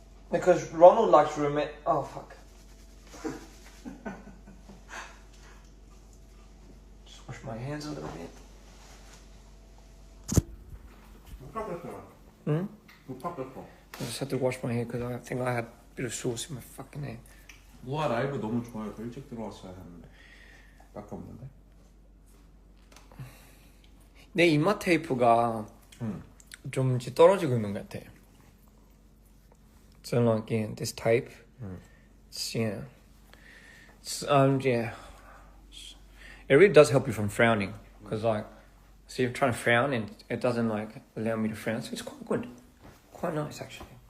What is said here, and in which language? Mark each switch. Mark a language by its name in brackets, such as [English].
[English] Because Ronald likes romantic... Oh fuck. Just wash my hands a little bit. Hmm? I just had to wash my hair because I think I had a bit of sauce in my fucking hair. [Korean] 우와 라이브 너무 좋아요. 더 일찍 들어왔어야 하는데 밖에 없는데. 내 입맛 테이프가 좀 이제 떨어지고 있는 것 같아. [English] So like yeah, this tape, it's yeah, yeah. It really does help you from frowning because like, see, I'm trying to frown and it doesn't like allow me to frown. So it's quite good, quite nice actually.